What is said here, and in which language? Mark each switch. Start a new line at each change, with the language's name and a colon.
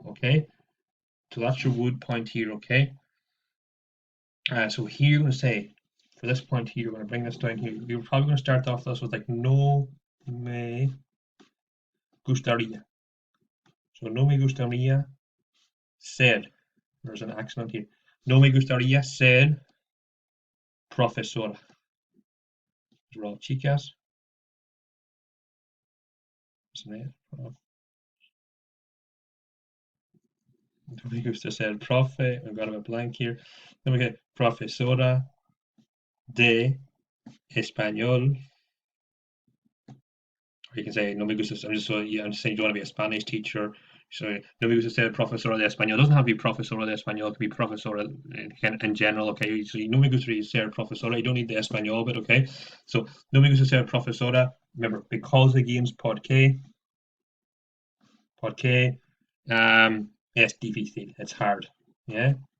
English: Okay, so that's your would point here. Okay, so here you're going to say for this point here, we're going to bring this down here. You're probably going to start off this with like
Spanish: no me gustaría.
English: So
Spanish: no me gustaría ser.
English: There's an accent here.
Spanish: No me gustaría ser profesora.
English: These are all
Spanish: chicas. No me gusta ser profe.
English: I've got a blank here. Then we get
Spanish: profesora de español.
English: Or you can say,
Spanish: no me gusta,
English: I'm just saying you don't want to be a Spanish teacher. So,
Spanish: no me gusta ser profesora de español.
English: It doesn't have to be
Spanish: profesora de español,
English: it could be profesora in general, okay? So,
Spanish: no me gusta ser profesora,
English: you don't need the español bit, okay? So, no me gusta ser profesora, remember, because again's
Spanish: por qué, es difícil,
English: it's hard, yeah?